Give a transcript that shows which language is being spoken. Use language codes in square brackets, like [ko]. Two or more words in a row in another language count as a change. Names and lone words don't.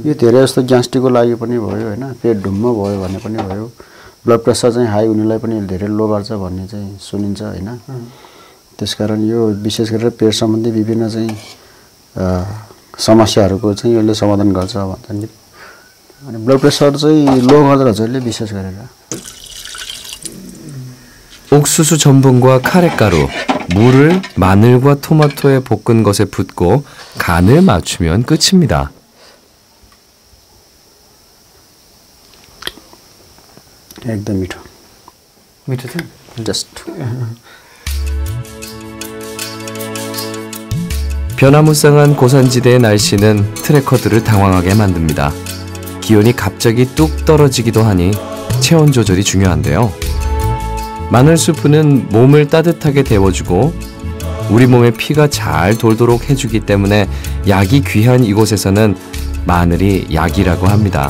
[ne] यो धेरै जस्तो ग्यास्ट्रिकको लागि पनि भयो हैन, पेट ढुम्म भयो भने पनि भयो, [en] blood pressure [ne] चाहिँ हाई हुनेलाई पनि धेरै लो गर्छ भन्ने चाहिँ सुनिन्छ हैन। त्यसकारण यो विशेष गरेर पेट सम्बन्धी विभिन्न चाहिँ समस्याहरूको चाहिँ यसले समाधान गर्छ भन्छ। अनि [en] blood pressure [ne] चाहिँ लो गर्दछ यसले विशेष गरेर। [ko] 옥수수 전분과 카레가루, 물을 마늘과 토마토에 볶은 것에 붓고 간을 맞추면 끝입니다. [ne] एकदम मिठो। मिठो छ? जस्ट। [ko] 변화무쌍한 고산지대의 날씨는 트레커들을 당황하게 만듭니다. 기온이 갑자기 뚝 떨어지기도 하니 체온 조절이 중요한데요. 마늘 수프는 몸을 따뜻하게 데워주고 우리 몸에 피가 잘 돌도록 해주기 때문에 약이 귀한 이곳에서는 마늘이 약이라고 합니다.